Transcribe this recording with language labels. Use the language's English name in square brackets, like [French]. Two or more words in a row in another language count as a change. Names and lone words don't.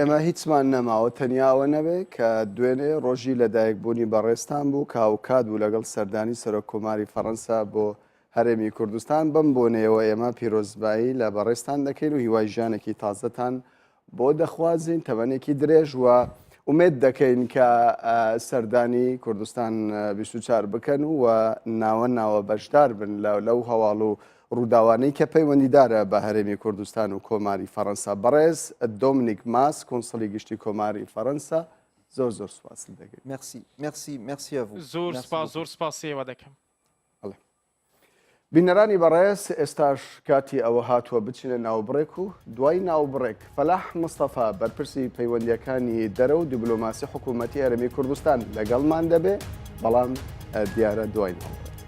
[Central Kurdish] ئێمە هیچمان نەماوە تەنیاوە نەبێ کە دوێنێ ڕۆژی لەدایکبوونی بەڕێستان بوو کە هاوکات بوو لەگەڵ سەردانی سەرۆککۆماری فەرەنسا بۆ هەرێمی کوردستان بم بۆنەوە ئێمە پیرۆزبایی لە بەڕێستان دەکەین و هیوای ژیانێکی تازەتان بۆ دەخوازین تەمەنێکی درێژ وە ئومێد دەکەین کە سەردانی کوردستان 24 بکەن و ناوە بەشدار بن لەو هەواڵ و ڕووداوانەی کە پەیوەندیدارە بە هەرێمی کوردستان و کۆماری فەڕەنسا. بەڕێز دۆمنیک ماس کۆنسڵی گشتی کۆماری فەڕەنسا زۆر سوپاس دەکەین. [French] merci à vous. [Central Kurdish] زۆر سپاس ئێوە دەکەم. بینەرانی بەڕێز ئێستاش کاتی ئەوە هاتووە بچینە ناوبڕێک و دوای ناوبڕێک فەلاح مستەفا بەرپرسی پەیوەندیەکانی دەرە و دیبلۆماسی حکوومەتی هەرێمی کوردستان لەگەڵمان دەبێ بەڵام دیارە دوای ناوبڕێک.